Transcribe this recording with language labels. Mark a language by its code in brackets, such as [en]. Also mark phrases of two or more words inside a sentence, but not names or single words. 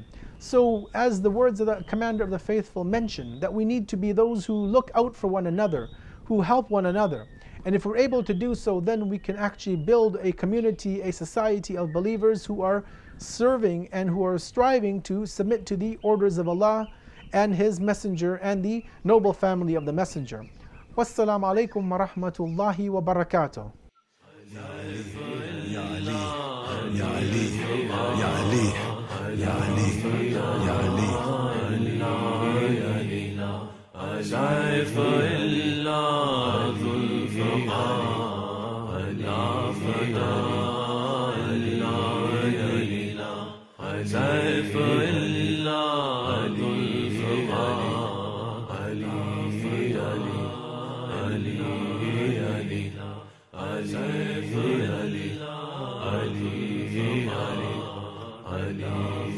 [en] So as the words of the commander of the faithful mention, that we need to be those who look out for one another, who help one another. And if we're able to do so, then we can actually build a community, a society of believers who are serving and who are striving to submit to the orders of Allah and His Messenger and the noble family of the Messenger. [ar] والسلام عليكم ورحمة الله وبركاته. يا علي، يا علي، يا علي، يا علي، يا علي، يا علي. سيف الله ذو الفقار لا فتى إلا يلينا سيف الله ذو الفقار لا فتى إلا يلينا سيف الله علي